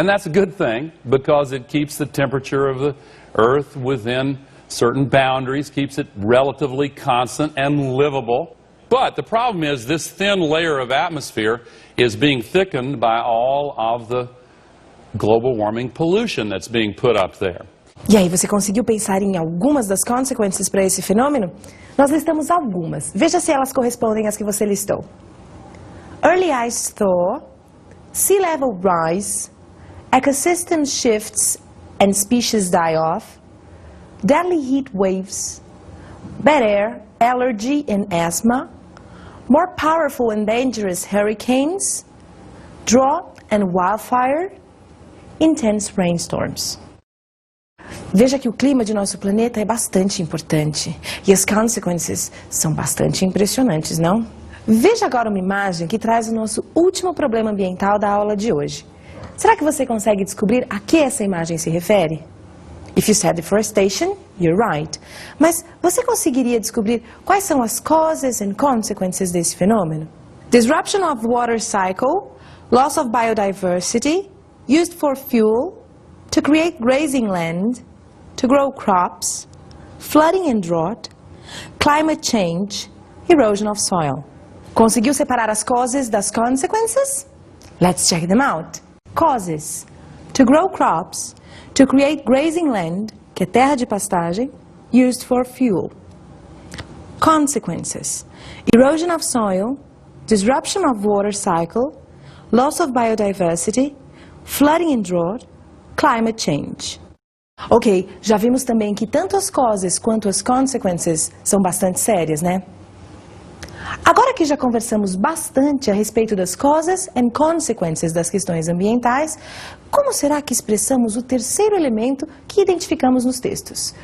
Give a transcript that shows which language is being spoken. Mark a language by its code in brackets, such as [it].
[en] And that's a good thing because it keeps the temperature of the Earth within certain boundaries, keeps it relatively constant and livable. But the problem is this thin layer of atmosphere is being thickened by all of the global warming pollution that's being put up there. [pt] E aí, você conseguiu pensar em algumas das consequências para esse fenômeno? Nós listamos algumas. Veja se elas correspondem às que você listou. [en] Early ice thaw, sea level rise, ecosystem shifts and species die off, deadly heat waves, bad air, allergy and asthma, more powerful and dangerous hurricanes, drought and wildfire, intense rainstorms. [pt] Veja que o clima de nosso planeta é bastante importante e as consequências são bastante impressionantes, não? Veja agora uma imagem que traz o nosso último problema ambiental da aula de hoje. Será que você consegue descobrir a que essa imagem se refere? [en] If you said deforestation, you're right. [pt] Mas você conseguiria descobrir quais são as [en] causes and consequences [pt] desse fenômeno? [en] Disruption of water cycle, loss of biodiversity, used for fuel, to create grazing land, to grow crops, flooding and drought, climate change, erosion of soil. [pt] Conseguiu separar as causes das consequences? [en] Let's check them out. Causes. to grow crops, to create grazing land, [pt] que é terra de pastagem, [en] used for fuel. Consequences: erosion of soil, disruption of water cycle, loss of biodiversity, flooding and drought, climate change. [pt] Ok, já vimos também que tanto as causes quanto as consequences são bastante sérias, né? Agora que já conversamos bastante a respeito das [en] causes and consequences [pt] das questões ambientais, como será que expressamos o terceiro elemento que identificamos nos textos?